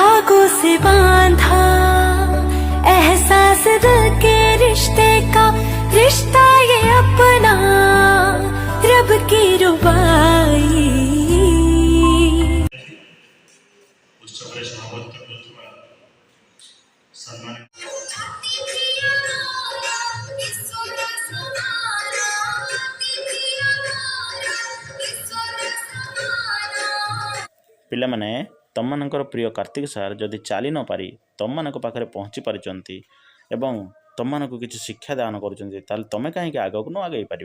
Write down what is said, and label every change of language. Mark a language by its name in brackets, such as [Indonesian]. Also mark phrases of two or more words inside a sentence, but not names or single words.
[Hindi] धागों से बांधा एहसास दिल के रिश्ते का, रिश्ता ये अपना रब की रुबाई। उत्सव सभापति सम्मानित [Odia] ପିଲାମାନେ ତମମାନଙ୍କର ପ୍ରିୟ କାର୍ତ୍ତିକ ସାର୍ ଯଦି ଚାଲି ନ ପାରି ତମମାନଙ୍କ ପାଖରେ ପହଞ୍ଚି ପାରିଛନ୍ତି ଏବଂ ତମମାନଙ୍କୁ କିଛି ଶିକ୍ଷା ଦାନ କରୁଛନ୍ତି, ତାହେଲେ ତମେ କାହିଁକି ଆଗକୁ ନ ଆଗେଇ ପାରିବ?